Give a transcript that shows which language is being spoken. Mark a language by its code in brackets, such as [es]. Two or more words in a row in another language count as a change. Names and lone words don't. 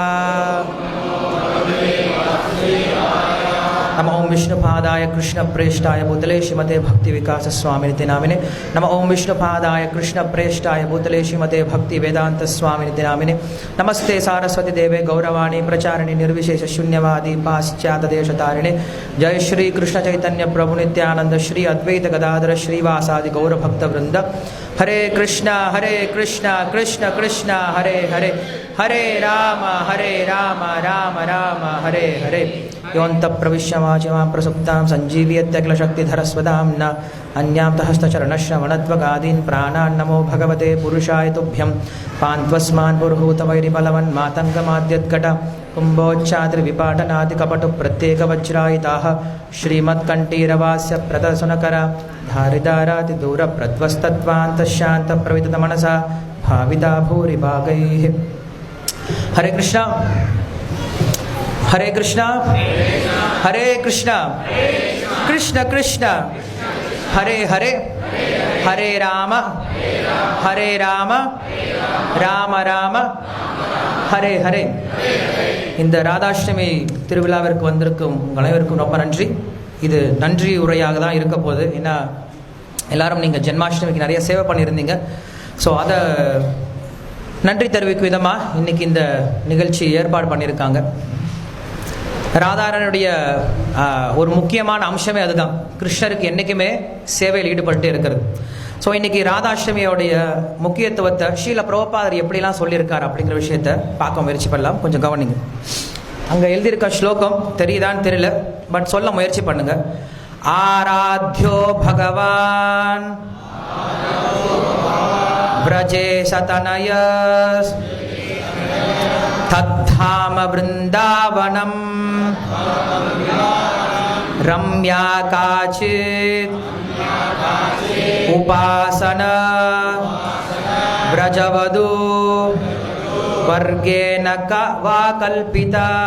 [sa] नमो ओं विष्णुपादाय कृष्णप्रेष्ठाय भूतले श्रीमते भक्तिविकास स्वामिनिति नामिने नमो ओं विष्णुपादाय कृष्णप्रेष्ठाय भूतले श्रीमते भक्तिवेदांत स्वामिनिति नामिने नमस्ते सारस्वती देवे गौरवाणी प्रचारिणी निर्विशेष शून्यवादी पाश्चात्यदेशतारिणे जय श्री कृष्ण चैतन्य प्रभु नित्यानंद श्री अद्वैत गदाधर श्रीवासादि गौरभक्तवृंद हरे कृष्णा कृष्ण कृष्ण हरे हरे हरे राम राम राम हरे हरे योऽन्तः प्रविश्य वाचिमां प्रसुप्तां सञ्जीवयत्यखिलशक्तिधरस्वधाम्ना अन्यां हस्तचरणश्रवणत्वगादीन् प्राणान् नमो भगवते पुरुषाय तुभ्यं पान्त्वस्मान् पुरुहूतवैरिबलवन्मातङ्गमाद्यद्घट कुम्भोच्चाद्रिविपाटनादिकपटुप्रत्येकवज्रायिताः श्रीमत्कण्ठीरवास्य प्रदर्शनकर धारिदारातिदूरप्रध्वस्तत्वान्तशान्तप्रविततमनसा भाविता भूरिभागैः हरे कृष्णा हरे कृष्णा कृष्ण कृष्ण हरे हरे हरे राम राम राम हरे हरे [ta] இந்த ராதாஷ்டமி திருவிழாவிற்கு வந்திருக்கும் உங்கள் அனைவருக்கும் ரொம்ப நன்றி. இது நன்றி உரையாக தான் இருக்க போகுது. ஏன்னா எல்லாரும் நீங்கள் ஜென்மாஷ்டமிக்கு நிறைய சேவை பண்ணியிருந்தீங்க. ஸோ அதை நன்றி தெரிவிக்கும் விதமாக இன்றைக்கி இந்த நிகழ்ச்சி ஏற்பாடு பண்ணியிருக்காங்க. ராதாரனுடைய ஒரு முக்கியமான அம்சமே அதுதான், கிருஷ்ணருக்கு என்றைக்குமே சேவையில் ஈடுபட்டு இருக்கிறது. ஸோ இன்றைக்கி ராதாஷ்டமியோடைய முக்கியத்துவத்தை ஸ்ரீல பிரபுபாதர் எப்படிலாம் சொல்லியிருக்கார் அப்படிங்கிற விஷயத்தை பார்க்க முயற்சி பண்ணலாம். கொஞ்சம் கவனிங்க. அங்கே எழுதியிருக்க ஸ்லோகம் தெரியுதான்னு தெரியல, பட் சொல்ல முயற்சி பண்ணுங்க. [sa] आराध्यो भगवान् व्रजे सतनयस् तद्धाम वृन्दावनम् रम्या काचित् उपासना व्रजवधू वर्गेण वा कल्पिता